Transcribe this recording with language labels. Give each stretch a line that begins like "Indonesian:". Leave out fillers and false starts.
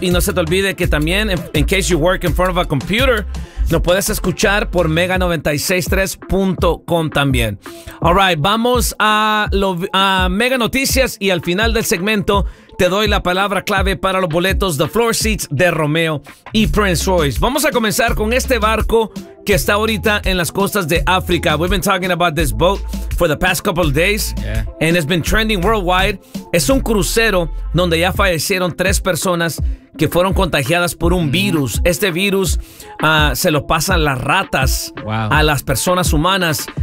Spanish: Y no se te olvide que también,
English: in case you work in front of a computer,
Spanish: nos puedes escuchar por mega963.com también.
English: All right,
Spanish: vamos a, Mega Noticias y al final del segmento te doy la palabra clave para los boletos The Floor Seats de Romeo y Prince Royce. Vamos a comenzar con este barco que está ahorita en las costas de África.
English: We've been talking about this boat for the past couple of days. Yeah. And it's been trending worldwide.
Spanish: Es un crucero donde ya fallecieron tres personas que fueron contagiadas por un virus. Este virus se lo pasan las ratas a las personas humanas.